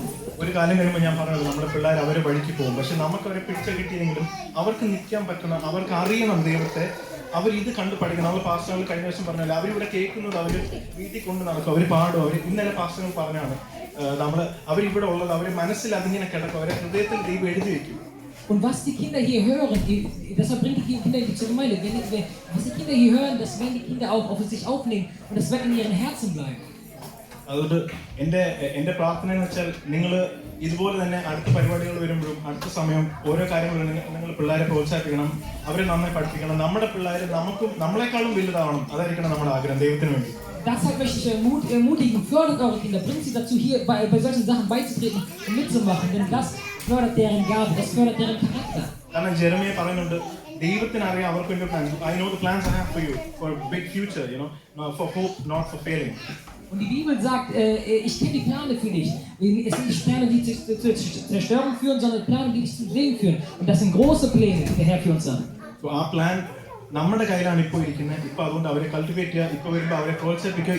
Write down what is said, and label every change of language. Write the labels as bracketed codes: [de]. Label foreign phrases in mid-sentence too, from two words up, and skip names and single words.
[ml] ഒരു കാലം കഴിയുമ്പോൾ ഞാൻ പറഞ്ഞത് നമ്മുടെ പിള്ളേർ അവരെ വഴിക്ക് പോകും. പക്ഷെ നമുക്ക് അവരെ പിടിച്ച കിട്ടിയെങ്കിലും അവർക്ക് നിൽക്കാൻ പറ്റുന്ന, അവർക്ക് അറിയണം ദൈവത്തെ, അവർ ഇത് കണ്ട് പഠിക്കണം. നമ്മൾ പാസ്റ്ററുകൾ കഴിഞ്ഞ ദിവസം പറഞ്ഞാൽ അവരിവിടെ കേൾക്കുന്നത് അവർ വീട്ടിൽ കൊണ്ട് നടക്കും, അവർ പാടും. അവർ ഇന്നലെ പാസ്റ്ററുകൾ പറഞ്ഞാണ് അവരിവിടെ ഉള്ളത് അവരെ മനസ്സിൽ അതിങ്ങനെ കിടക്കും, അവരെ ഹൃദയത്തിൽ ദൈവം എഴുതി വെക്കും. [de] Und was die Kinder hier hören, deshalb bringt die Kinder zur Gemeinde. Was die Kinder hier hören, das werden die Kinder auch auf sich aufnehmen und das wird in ihren Herzen bleiben. [ml] അതുകൊണ്ട് എൻ്റെ പ്രാർത്ഥന എന്ന് വെച്ചാൽ നിങ്ങൾ ഇതുപോലെ തന്നെ അടുത്ത പരിപാടികൾ വരുമ്പോഴും അടുത്ത സമയം ഓരോ കാര്യങ്ങളും നിങ്ങൾ പിള്ളേരെ പ്രോത്സാഹിപ്പിക്കണം, അവരെ നന്നായി പഠിപ്പിക്കണം. നമ്മുടെ പിള്ളേർ നമ്മളെക്കാളും വലുതാവണം, അതായിരിക്കണം നമ്മുടെ ആഗ്രഹം ദൈവത്തിന് വേണ്ടി. [de] Deshalb möchte ich ermutigen, fördert eure Kinder, bringt sie dazu, hier bei solchen Sachen beizutreten und mitzumachen, denn das fördert deren Gabe, das fördert deren Charakter. [ml] കാരണം ജെറമിയ പറയുന്നുണ്ട്, ദൈവത്തിന് അറിയാം അവർക്ക് വേണ്ടി പ്ലാൻ. [en] I know the plans I have for you, for a big future, for hope, not for failing. [de] Und die Bibel sagt, ich kenne die Pläne für dich. Es sind nicht Pläne, die zur Zerstörung führen, sondern Pläne, die dich zum Segen führen. Und das sind große Pläne, die der Herr für uns hat. [ml] So ആ പ്ലാൻ നമ്മുടെ കയ്യിലാണ് ഇപ്പോൾ ഇരിക്കുന്നത്. ഇപ്പോൾ അതുകൊണ്ട് അവരെ കൾട്ടിവേറ്റ് ചെയ്യുക, ഇപ്പോൾ വരുമ്പോൾ അവരെ പ്രോത്സാഹിപ്പിക്കുക.